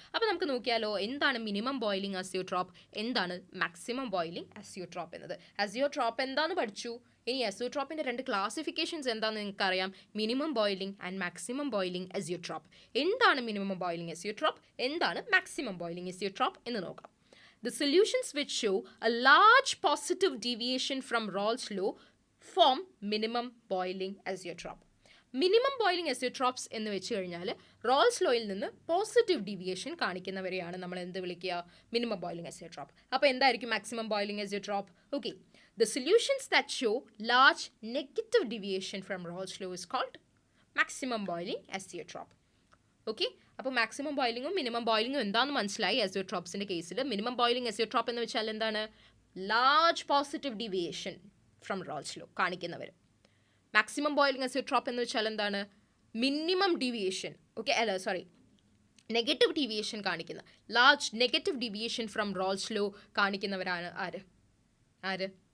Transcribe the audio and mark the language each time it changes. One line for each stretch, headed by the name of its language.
Malayalam: അപ്പോൾ നമുക്ക് നോക്കിയാലോ, എന്താണ് മിനിമം ബോയിലിംഗ് അസിയോട്രോപ്പ്, എന്താണ് മാക്സിമം ബോയിലിംഗ് അസിയോട്രോപ്പ് എന്നത്. അസിയോട്രോപ്പ് എന്താണെന്ന് പഠിച്ചു. ഇനി അസിയോട്രോപ്പിൻ്റെ രണ്ട് ക്ലാസിഫിക്കേഷൻസ് എന്താണെന്ന് നിങ്ങൾക്കറിയാം. Minimum boiling and maximum boiling azeotrope. എന്താണ് മിനിമം ബോയിലിംഗ് അസിയോട്രോപ്പ്, എന്താണ് മാക്സിമം ബോയിലിംഗ് അസിയോട്രോപ്പ് എന്ന് നോക്കാം.
English: The solutions which show a large positive deviation from Raoult's law form minimum boiling azeotrope.
Malayalam: Minimum boiling azeotropes എന്ന് വെച്ച് കഴിഞ്ഞാൽ Rolls ലോയിൽ നിന്ന് positive deviation കാണിക്കുന്നവരെയാണ് നമ്മൾ എന്ത് വിളിക്കുക? Minimum boiling azeotrope. അപ്പോൾ എന്തായിരിക്കും maximum boiling azeotrope?
English: Okay, the solutions that show large negative deviation from Raoult's law is called maximum boiling azeotrope.
Malayalam: Okay, അപ്പോൾ മാക്സിമം ബോയിലിങ്ങും മിനിമം ബോയിലിങ്ങും എന്താണെന്ന് മനസ്സിലായി. അസിയോട്രോപ്സിൻ്റെ കേസിൽ മിനിമം ബോയിലിംഗ് അസിയോട്രോപ്പ് എന്ന് വെച്ചാൽ എന്താണ്?
English: Large positive deviation from Raoult's law കാണിക്കുന്നവർ.
Malayalam: Maximum boiling azeotrope എന്ന് വെച്ചാൽ എന്താണ്? മിനിമം ഡീവിയേഷൻ, ഓക്കെ അല്ല സോറി നെഗറ്റീവ് ഡീവിയേഷൻ കാണിക്കുന്ന, large negative deviation from Raoult's law കാണിക്കുന്നവരാണ് ആര്?